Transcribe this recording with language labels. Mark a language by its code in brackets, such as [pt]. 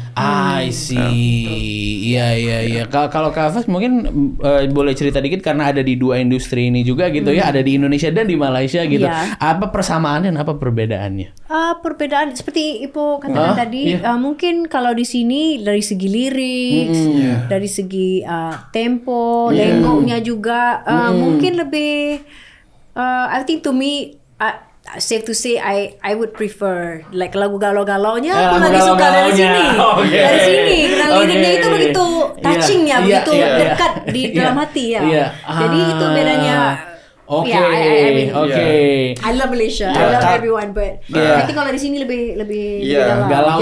[en] I see. [id] Iya. Kalau Kak Faz mungkin boleh cerita dikit, karena ada di dua industri ini juga gitu ya, ada di Indonesia dan di Malaysia gitu. Apa persamaan dan apa perbedaannya? Perbedaan seperti Ibu katakan tadi, mungkin kalau di sini dari segi lirik, dari segi tempo, lenggoknya juga mungkin lebih. [en] I think to me, safe to say, I would prefer like [id] lagu galau-galaunya. Aku lebih suka dari sini, dari sini. Karena liriknya itu begitu touching ya, begitu dekat di dalam hati ya. Jadi itu bedanya. [en] I love Malaysia, I love everyone, but I think [id] kalau di sini lebih dalam.